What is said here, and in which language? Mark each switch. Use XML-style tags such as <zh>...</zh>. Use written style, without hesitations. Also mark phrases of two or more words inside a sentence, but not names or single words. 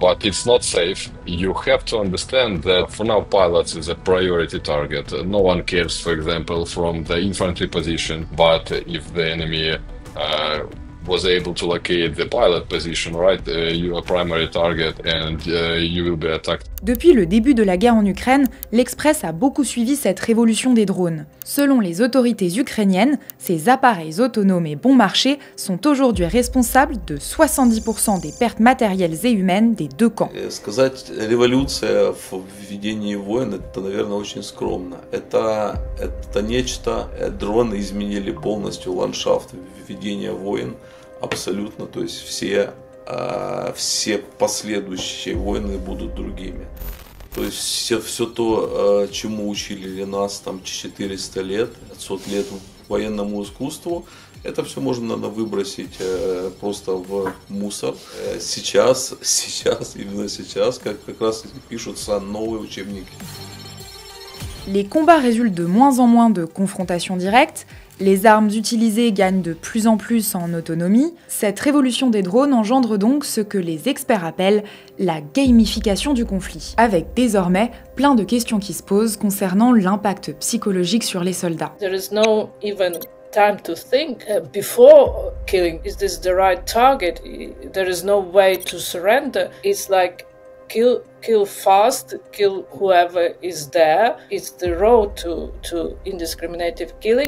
<en>But it's not safe. You have to understand that for now pilots is a priority target. No one cares, for example, from the infantry position, but if the enemy was able to locate the pilot position, right, your primary target and you will be attacked.</en> <fr>Depuis le début de la guerre en Ukraine, l'Express a beaucoup suivi cette révolution des drones. Selon les autorités ukrainiennes, ces appareils autonomes et bon marché sont aujourd'hui responsables de 70% des pertes matérielles et humaines des deux camps.</fr> <ru>Сказать революция в ведении войн, это, наверное, очень скромно. Это нечто, дроны изменили полностью ландшафт ведения войн. Абсолютно, то есть все последующие войны будут другими. То есть все то, чему учили нас там 400 лет, 500 лет военному искусству, это все можно выбросить просто в мусор. Сейчас, именно сейчас, как раз пишутся новые учебники.</ru> <fr>Les combats résultent de moins en moins de confrontations directes, les armes utilisées gagnent de plus en plus en autonomie. Cette révolution des drones engendre donc ce que les experts appellent la gamification du conflit, avec désormais plein de questions qui se posent concernant l'impact psychologique sur les soldats.</fr> <en>There is no even time to think before killing. Is this the right target? There is no way to surrender. It's like kill fast, kill whoever is there. It's the road to indiscriminative killing.</en>